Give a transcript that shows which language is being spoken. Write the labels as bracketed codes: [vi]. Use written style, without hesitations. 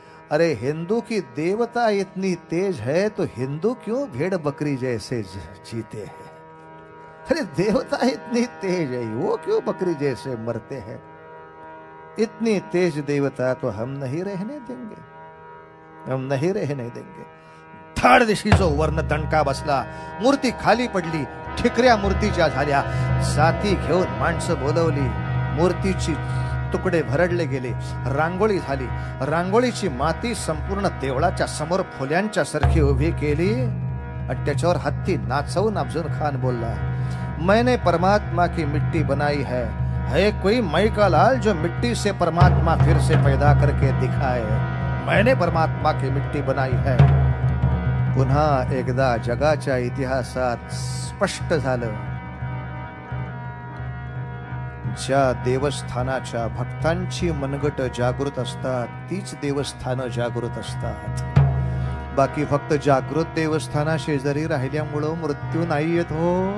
[hi] अरे हिंदू की देवता इतनी तेज है तो हिंदू क्यों भेड़ बकरी जैसे जीते हैं? अरे देवता इतनी तेज है, वो क्यों बकरी जैसे मरते हैं? इतनी तेज देवता तो हम नहीं रहने देंगे, हम नहीं रहने देंगे. [mr] धाड दिशीचो वर्ण दणका बसला. मूर्ती खाली पडली, ठिकऱ्या मूर्तीच्या झाल्या. साथी घेऊन माणसं बोलवली. मूर्तीची तुकडे भरडले गेले. रांगोळी झाली. रांगोळीची माती संपूर्ण देवळाच्या समोर फुल्यांच्या सारखी उभी केली आणि त्याच्यावर हत्ती नाचवून अफजल खान बोलला, [hi] मैंने परमात्मा की मिट्टी बनाई है कोई मई का लाल जो मिट्टी से परमात्मा फिर से पैदा करके दिखाए. मैंने परमात्मा की मिट्टी बनाई है. [mr] पुन्हा एकदा जगाच्या इतिहासात स्पष्ट झालं, ज्या देवस्थानाच्या भक्तांची मनगट जागृत असतात तीच देवस्थानं जागृत असतात. बाकी फक्त जागृत देवस्थाना शेजारी राहिल्यामुळं मृत्यू नाही येत हो.